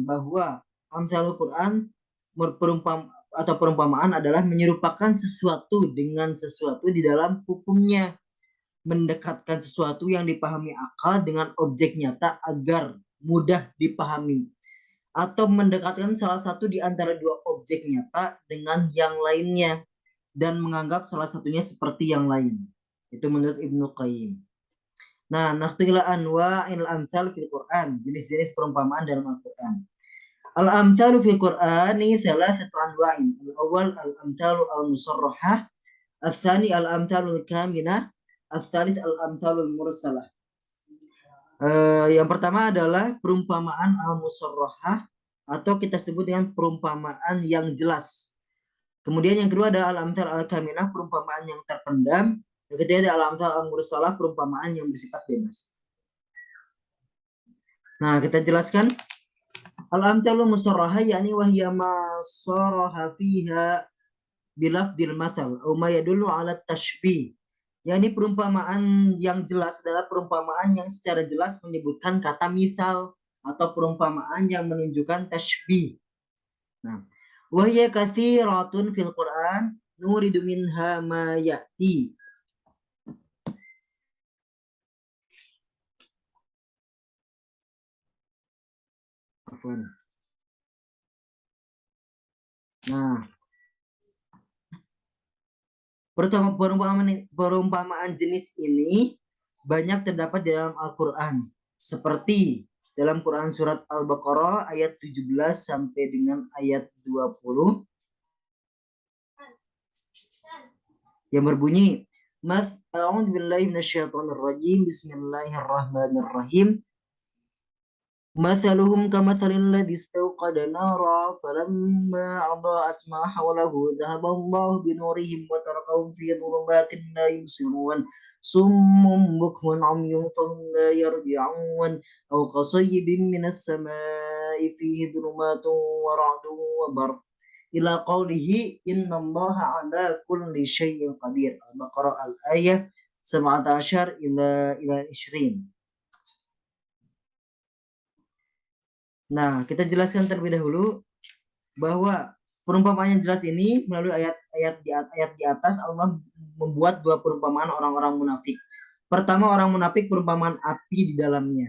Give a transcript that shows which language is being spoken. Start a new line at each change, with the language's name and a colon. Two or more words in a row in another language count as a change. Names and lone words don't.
Indonesian: bahwa amsal Al-Quran perumpamaan adalah menyerupakan sesuatu dengan sesuatu di dalam hukumnya, mendekatkan sesuatu yang dipahami akal dengan objek nyata agar mudah dipahami, atau mendekatkan salah satu di antara dua objek nyata dengan yang lainnya dan menganggap salah satunya seperti yang lain. Itu menurut Ibnu Qayyim. Nah,
Arabic: نأتي إلى أنواع الأمثال في القرآن,
Indonesian: jenis-jenis perumpamaan dalam Al-Quran.
Arabic: الأمثال في القرآن ثلاثة أنواع. الأول الأمثال المصرحة، الثاني الأمثال الكامنة، الثالث الأمثال المرسلة.
Indonesian: Yang pertama adalah perumpamaan al-musarrahah atau kita sebut dengan perumpamaan yang jelas. Kemudian yang kedua ada
Arabic: الأمثال الكامنة,
Indonesian: perumpamaan yang terpendam. Yang ketiga ada
Arabic: الأمثال المرسلة,
Indonesian: perumpamaan yang bersifat bebas. Nah, kita jelaskan
Arabic: الأمثال المصرحة
Indonesian: yakni
Arabic: وهي ما صرح فيها بلفظ المثل أو ما يدل على التشبيه.
Indonesian: Yakni perumpamaan yang jelas adalah perumpamaan yang secara jelas menyebutkan kata misal atau perumpamaan yang menunjukkan tashbih. Nah,
Arabic: وهي كثيرة في القرآن نورد منها ما يأتي.
Indonesian: Nah, perumpamaan jenis ini banyak terdapat di dalam Al-Quran. Seperti dalam Quran surat Al-Baqarah ayat 17 sampai dengan ayat 20 yang berbunyi
Arabic: أعوذ بالله من الشيطان الرجيم. Bismillahirrahmanirrahim. مثلهم كمثل الذي استوقد نارا فلما أضاءت ما حوله ذهب الله بنورهم وتركهم في ظلمات لا يبصرون صم بكم عمي فهم لا يرجعون أو كصيب من السماء فيه ظلمات ورعد وبرق إلى قوله إن الله على كل شيء قدير. Al-Baqarah al-ayah 17 إلى 20.
Indonesian: Nah, kita jelaskan terlebih dahulu bahwa perumpamaan yang jelas ini melalui ayat di atas Allah membuat dua perumpamaan orang-orang munafik. Pertama, orang munafik perumpamaan api di dalamnya.